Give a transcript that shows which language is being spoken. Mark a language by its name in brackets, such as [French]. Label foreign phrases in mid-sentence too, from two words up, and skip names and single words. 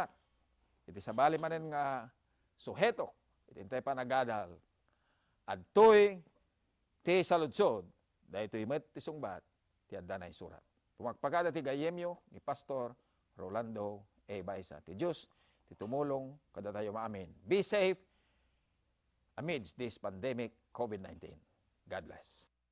[Iloko] Iti sabali manen nga suheto, iti intay pa nagadal, adtoy ti saludsod, dahito met ti sungbat, ti adda na isurat. Pumagpagada ti gayemyo ni Pastor Rolando A. Baisa. Ti Diyos, ti tumulong, kada tayo maamin. [English] Be safe amidst this pandemic COVID-19. God bless.